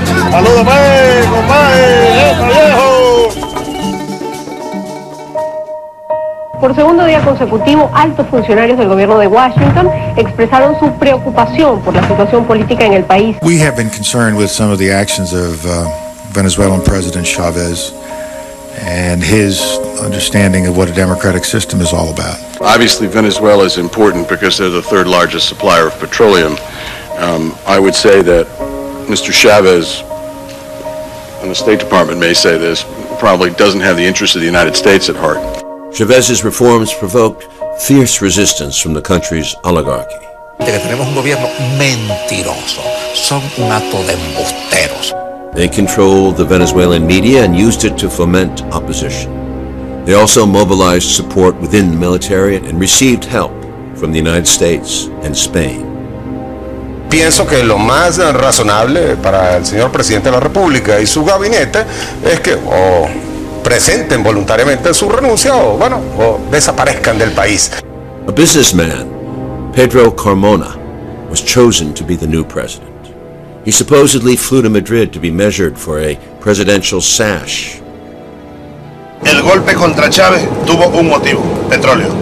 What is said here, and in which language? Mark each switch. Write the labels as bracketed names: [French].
[Spanish] ¡Saludos, compadre! ¡Viejo! Por segundo día consecutivo, altos funcionarios del gobierno de Washington expresaron su preocupación por la situación política en el país. [English] We have been concerned with some of the actions of Venezuelan President Chávez and his understanding of what a democratic system is all about. Obviously, Venezuela is important because they're the third largest supplier of petroleum. I would say that Mr. Chávez, and the State Department may say this, probably doesn't have the interests of the United States at heart. Chávez's reforms provoked fierce resistance from the country's oligarchy. [Spanish] Tenemos un gobierno mentiroso. Son un acto de embusteros. [English] They controlled the Venezuelan media and used it to foment opposition. They also mobilized support within the military and received help from the United States and Spain. [Spanish] Pienso que lo más razonable para el señor presidente de la República y su gabinete es que o presenten voluntariamente su renuncia o desaparezcan del país. [English] A businessman, Pedro Carmona, was chosen to be the new president. He supposedly flew to Madrid to be measured for a presidential sash. [Spanish] El golpe contra Chávez tuvo un motivo, petróleo.